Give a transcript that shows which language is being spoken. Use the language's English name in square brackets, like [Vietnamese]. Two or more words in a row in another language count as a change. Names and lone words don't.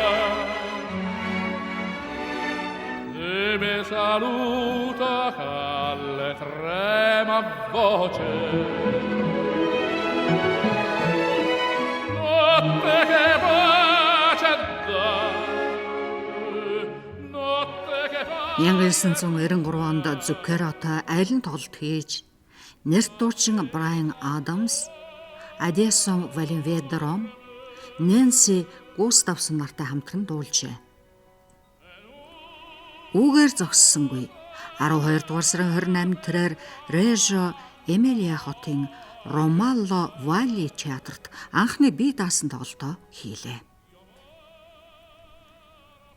[Italian] e mi saluta calle trema voce notte che pace dà notte che pace [Mongolian] 1993 онд Zuccheroтой айлын тоглолт хийж нэрт дуучин Брайан Адамс, Адессон Валенведером, Нэнси Густавсон нартай хамтран дуулжээ. Үүгээр зогссонгүй 12 дугаар сарын 28-нд тэрээр Режо Эмилиа хотын Ромалло Валли театрт анхны бие даасан тоглолтоо хийлээ.